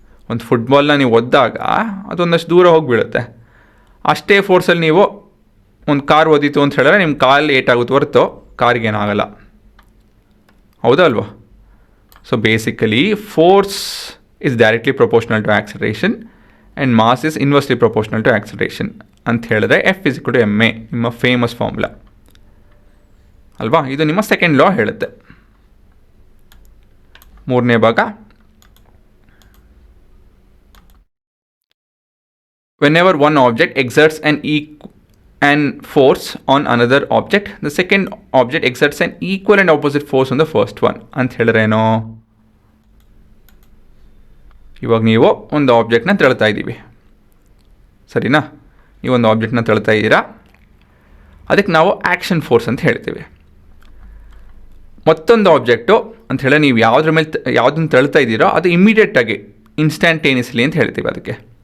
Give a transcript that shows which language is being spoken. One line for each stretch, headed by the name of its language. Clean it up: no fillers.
Kannada: ಒಂದು ಫುಟ್ಬಾಲ್ನ ನೀವು ಒದ್ದಾಗ ಅದೊಂದಷ್ಟು ದೂರ ಹೋಗಿ ಬೀಳುತ್ತೆ, ಅಷ್ಟೇ ಫೋರ್ಸಲ್ಲಿ ನೀವು ಒಂದು ಕಾರ್ ಓದಿತು ಅಂತ ಹೇಳಿದ್ರೆ ನಿಮ್ಮ ಕಾಲು ಏಟಾಗುತ್ತೆ ಹೊರತು ಕಾರ್ಗೇನಾಗಲ್ಲ. ಹೌದಾ ಅಲ್ವಾ?
English: so basically force is directly proportional to acceleration and mass is inversely proportional to acceleration
Kannada: ಅಂತ ಹೇಳಿದ್ರೆ
English: F=ma,
Kannada: ನಿಮ್ಮ ಫೇಮಸ್ ಫಾರ್ಮುಲಾ ಅಲ್ವಾ? ಇದು ನಿಮ್ಮ ಸೆಕೆಂಡ್ ಲಾ ಹೇಳುತ್ತೆ. ಮೂರನೇ ಭಾಗ,
English: whenever one object exerts an force on another object, the second object exerts an equal and opposite force on the first one
Kannada: ಅಂತ ಹೇಳಿದ್ರೇನೋ? ಇವಾಗ ನೀವು ಒಂದು ಆಬ್ಜೆಕ್ಟ್ನ ತಳ್ತಾ ಇದ್ದೀವಿ, ಸರಿನಾ? ನೀವೊಂದು ಆಬ್ಜೆಕ್ಟ್ನ ತಳ್ತಾ ಇದ್ದೀರಾ, ಅದಕ್ಕೆ ನಾವು ಆ್ಯಕ್ಷನ್ ಫೋರ್ಸ್ ಅಂತ ಹೇಳ್ತೀವಿ. ಮತ್ತೊಂದು ಆಬ್ಜೆಕ್ಟು ಅಂತ ಹೇಳಿ ನೀವು ಯಾವುದ್ರ ಮೇಲೆ ಯಾವುದನ್ನು ತಳ್ತಾ ಇದ್ದೀರೋ ಅದು ಇಮ್ಮಿಡಿಯೇಟಾಗಿ ಇನ್ಸ್ಟ್ಯಾಂಟೇನಿಯಸ್ಲಿ ಅಂತ ಹೇಳ್ತೀವಿ ಅದಕ್ಕೆ.